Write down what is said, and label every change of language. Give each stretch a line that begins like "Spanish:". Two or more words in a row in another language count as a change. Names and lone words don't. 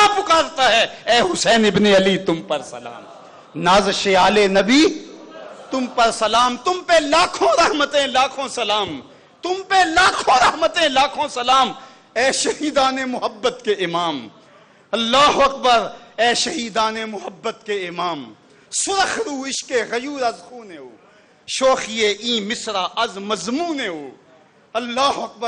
Urdu: پکارتا ہے، اے حسین ابن علی تم پر سلام، نازش آل نبی تم پر سلام، تم پہ لاکھوں رحمتیں لاکھوں سلام، تم پہ لاکھوں رحمتیں لاکھوں سلام، اے شہیدان محبت کے امام،
Arabic: اللہ اکبر،
Urdu: اے شہیدان محبت کے امام،
Persian: سرخ رو عشق غیور از خون ہو، شوخی این مصرع از مضمون ہو،
Arabic: اللہ اکبر۔